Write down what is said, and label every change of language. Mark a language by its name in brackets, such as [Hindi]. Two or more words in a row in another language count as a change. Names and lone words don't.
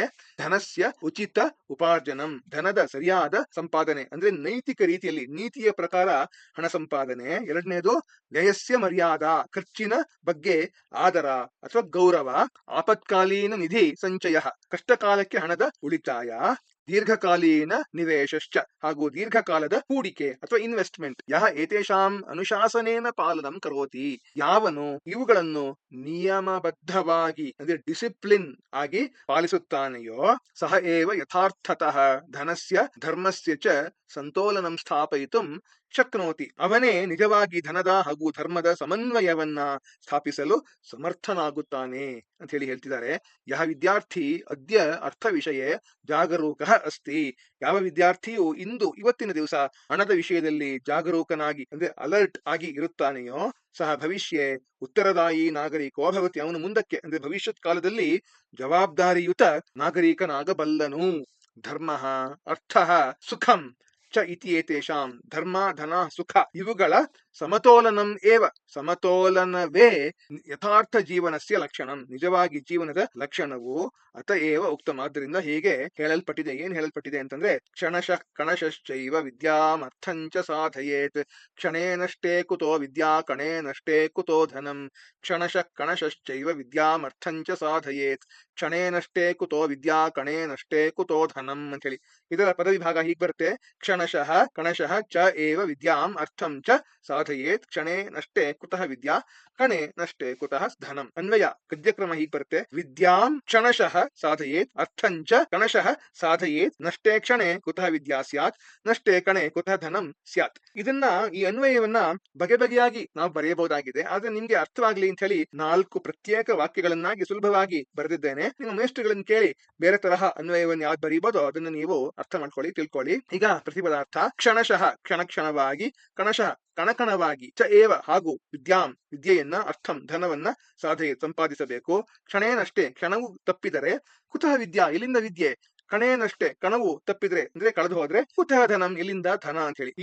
[Sanskrit] ಧನಸ್ಯ ಉಚಿತ ಉಪಾರ್ಜನಂ, [Kannada] ಧನದ ಸರಿಯಾದ ಸಂಪಾದನೆ ಅಂದ್ರೆ ನೈತಿಕ ರೀತಿಯಲ್ಲಿ ನೀತಿಯ ಪ್ರಕಾರ ಹಣ ಸಂಪಾದನೆ. ಎರಡನೇದು [Sanskrit] ವ್ಯಯಸ್ಯ ಮರ್ಯಾದಾ, [Kannada] ಖರ್ಚಿನ ಬಗ್ಗೆ ಆದರ ಅಥವಾ ಗೌರವ. [Sanskrit] ಆಪತ್ಕಾಲೀನ ನಿಧಿ ಸಂಚಯ, [Kannada] ಕಷ್ಟಕಾಲಕ್ಕೆ ಹಣದ ಉಳಿತಾಯ. [Sanskrit] ದೀರ್ಘಕಾಲೀನ ನಿವೇಶಶ್ಚ, [Kannada] ಹಾಗೂ ದೀರ್ಘಕಾಲದ ಹೂಡಿಕೆ ಅಥವಾ ಇನ್ವೆಸ್ಟ್ಮೆಂಟ್. [Sanskrit] ಯಹ ಏತೇಷಾಂ ಅನುಶಾಸನೇನ ಪಾಲನಂ ಕರೋತಿ, [Kannada] ಯಾವನು ಇವುಗಳನ್ನು ನಿಯಮಬದ್ಧವಾಗಿ ಅಂದ್ರೆ ಡಿಸಿಪ್ಲಿನ್ ಆಗಿ ಪಾಲಿಸುತ್ತಾನೆಯೋ, [Sanskrit] ಸಹ ಏವ ಯಥಾರ್ಥತಃ ಧನಸ್ಯ ಧರ್ಮಸ್ಯ ಚ ಸಂತೋಲನಂ ಸ್ಥಾಪಯಿತುಂ ಶಕ್ನೋತಿ, [Kannada] ಅವನೇ ನಿಜವಾಗಿ ಧನದ ಹಾಗೂ ಧರ್ಮದ ಸಮನ್ವಯವನ್ನ ಸ್ಥಾಪಿಸಲು ಸಮರ್ಥನಾಗುತ್ತಾನೆ ಅಂತ ಹೇಳಿ ಹೇಳ್ತಿದ್ದಾರೆ. [Sanskrit] ಯಹ ವಿದ್ಯಾರ್ಥಿ ಅದ್ಯ ಅರ್ಥ ವಿಷಯ ಜಾಗರೂಕ ಅಸ್ತಿ, [Kannada] ಯಾವ ವಿದ್ಯಾರ್ಥಿಯು ಇವತ್ತಿನ ದಿವಸ ಹಣದ ವಿಷಯದಲ್ಲಿ ಜಾಗರೂಕನಾಗಿ ಅಂದ್ರೆ ಅಲರ್ಟ್ ಆಗಿ ಇರುತ್ತಾನೆಯೋ, [Sanskrit] ಸಹ ಭವಿಷ್ಯ ಉತ್ತರದಾಯಿ ನಾಗರಿಕೋ ಭವತಿ, [Kannada] ಅವನು ಮುಂದಕ್ಕೆ ಅಂದ್ರೆ ಭವಿಷ್ಯತ್ ಕಾಲದಲ್ಲಿ ಜವಾಬ್ದಾರಿಯುತ ನಾಗರಿಕನಾಗಬಲ್ಲನು. [Sanskrit] ಧರ್ಮ ಅರ್ಥ ಸುಖಂ ಚ ಇತಿ ಏತೇಷಾಂ, [Kannada] ಧರ್ಮ ಧನ ಸುಖ ಇವುಗಳ [Sanskrit] ಸಮತೋಲನಂ ಏವ, ಸಮತೋಲನವೇ ಯಥಾರ್ಥ ಜೀವನಸ್ಯ ಲಕ್ಷಣಂ, [Kannada] ನಿಜವಾಗಿ ಜೀವನದ ಲಕ್ಷಣವು. [Sanskrit] ಅತ ಏವ ಉಕ್ತಂ, [Kannada] ಆದ್ದರಿಂದ ಹೀಗೆ ಹೇಳಲ್ಪಟ್ಟಿದೆ. ಏನ್ ಹೇಳಲ್ಪಟ್ಟಿದೆ ಅಂತಂದ್ರೆ, [Sanskrit] ಕ್ಷಣಶಃ ಕಣಶಶ್ಚೈವ ವಿದ್ಯಾಮರ್ಥಂಚ ಸಾಧಯೇತ್, ಕ್ಷಣೇನಷ್ಟೇ ಕುತೋ ವಿದ್ಯಾ ಕಣೇನಷ್ಟೇ ಕುತೋ ಧನಂ, ಕ್ಷಣಶಃ ಕಣಶಶ್ಚೈವ ವಿದ್ಯಾಮರ್ಥಂಚ ಸಾಧಯೇತ್, ಕ್ಷಣೇನಷ್ಟೇ ಕುತೋ ವಿದ್ಯಾ ಕಣೇನಷ್ಟೇ ಕುತೋ ಧನಂ [Kannada] ಅಂತ ಹೇಳಿ. ಇದರ ಪದವಿಭಾಗ ಹೀಗೆ ಬರುತ್ತೆ: [Sanskrit] ಕ್ಷಣಶಃ ಕಣಶಃ ಚ ಏವ ವಿದ್ಯಾಂ ಅರ್ಥಂ ಚ ಸಾಧಯೇತ್, ಕ್ಷಣೇ ನಷ್ಟೇ ಕುತಃ ವಿದ್ಯಾ ಕಣೇ ನಷ್ಟೇ ಕುತಃ ಧನಂ. [Kannada] ಅನ್ವಯ ಗದ್ಯಕ್ರಮ ಹೀಗೆ ಬರುತ್ತೆ: [Sanskrit] ವಿದ್ಯಾಂ ಕ್ಷಣಶಃ ಸಾಧಯೇತ್, ಅರ್ಥಂಚ ಕಣಶಃ ಸಾಧಯೇತ್, ನಷ್ಟೇ ಕ್ಷಣೆ ಕುತಃ ವಿದ್ಯಾ ಸ್ಯಾತ್, ನಷ್ಟೇ ಕಣೆ ಕುತಃ ಧನಂ ಸ್ಯಾತ್. [Kannada] ಇದನ್ನ, ಈ ಅನ್ವಯವನ್ನ ಬಗೆ ಬಗೆಯಾಗಿ ನಾವು ಬರೆಯಬಹುದಾಗಿದೆ. ಆದ್ರೆ ನಿಮ್ಗೆ ಅರ್ಥವಾಗ್ಲಿ ಅಂತ ಹೇಳಿ 4 ಪ್ರತ್ಯೇಕ ವಾಕ್ಯಗಳನ್ನಾಗಿ ಸುಲಭವಾಗಿ ಬರೆದಿದ್ದೇನೆ. ನಿಮ್ಮ ಮೇಷ್ಟ್ರುಗಳನ್ನ ಕೇಳಿ ಬೇರೆ ತರಹ ಅನ್ವಯವನ್ನು ಯಾವ್ದು ಬರೀಬೋದೋ ಅದನ್ನು ನೀವು ಅರ್ಥ ಮಾಡ್ಕೊಳ್ಳಿ, ತಿಳ್ಕೊಳ್ಳಿ. ಈಗ ಪ್ರತಿಪದಾರ್ಥ: ಕ್ಷಣಶಃ ಕ್ಷಣ ಕ್ಷಣವಾಗಿ, ಕಣಶಃ ಕಣಕಣವಾಗಿ, [Sanskrit] ಚ ಏವ [Kannada] ಹಾಗೂ ವಿದ್ಯಾಂ ವಿದ್ಯೆಯನ್ನ, ಅರ್ಥಂ ಧನವನ್ನ, ಸಾಧನೆ ಸಂಪಾದಿಸಬೇಕು, ಕ್ಷಣೇನಷ್ಟೇ ಕ್ಷಣವು ತಪ್ಪಿದರೆ, [Sanskrit] ಕುತಃ ವಿದ್ಯಾ [Kannada] ಎಲ್ಲಿಂದ ವಿದ್ಯೆ, ಕಣೇನಷ್ಟೇ ಕಣವು ತಪ್ಪಿದ್ರೆ ಅಂದ್ರೆ ಕಳೆದು ಹೋದ್ರೆ, [Sanskrit] ಕುತಃ ಧನಂ [Kannada] ಎಲ್ಲಿಂದ ಧನ ಅಂತ ಹೇಳಿ.